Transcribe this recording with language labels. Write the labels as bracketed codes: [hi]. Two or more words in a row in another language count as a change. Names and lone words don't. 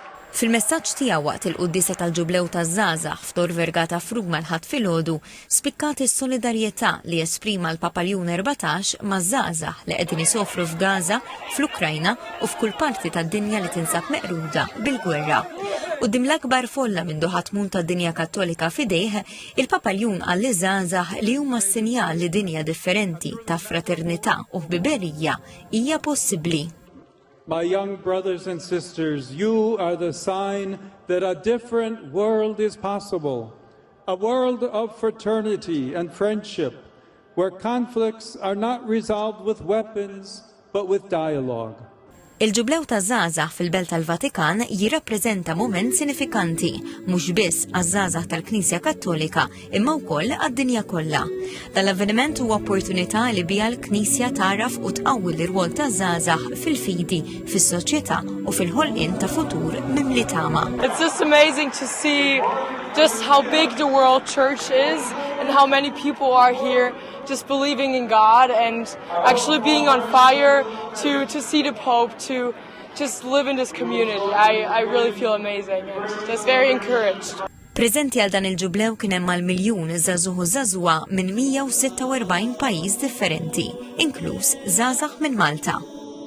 [mt] Fil-messaġġ tiegħu waqt il-qudiesa tal-Ġublew taż-żgħażagħ f'Tor Vergata f'Ruma l-ħadd filgħodu spikkat is-solidarjetà li esprima l-Papa Lewn 14 maż-żgħażagħ li qegħdin isofru f'Gaza, fl-Ukrajna u f'kull parti tad-dinja li tinsab meqruda bil-gwerra. Quddiem l-akbar folla minn ħatmun tad-dinja Kattolika f'idejh, il-Papa Lewn qal liż-żgħażagħ li huma s-sinjal li dinja differenti ta' fraternità u ħbiberija hija possibbli. [en] My young brothers and sisters, you are the sign that a different world is possible. A world of fraternity and friendship, where conflicts are not resolved with weapons, but with dialogue. [mt] Il-Ġublew taż-żgħażagħ fil-Belt tal-Vatikan jirrappreżenta mument sinifikanti mhux biss għaż-żgħażagħ tal-Knisja Kattolika imma wkoll għad-dinja kollha. Dal-avveniment huwa opportunità li biha l-Knisja taraf u tqawwi l-irwol taż-żgħażagħ fil-fidi, fis-soċjetà u fil-ħolqien ta' futur mimli tama. [en] It's just amazing to see just how big the world church is and how many people are here just believing in God and actually being on fire to see the Pope, to just live in this community. I really feel amazing and just very encouraged. [mt] Preżenti għal dan il-Ġublew kien hemm mal-miljun żagħżugħ u żagħżugħa minn 146 pajjiż differenti, inkluż żgħażagħ minn Malta.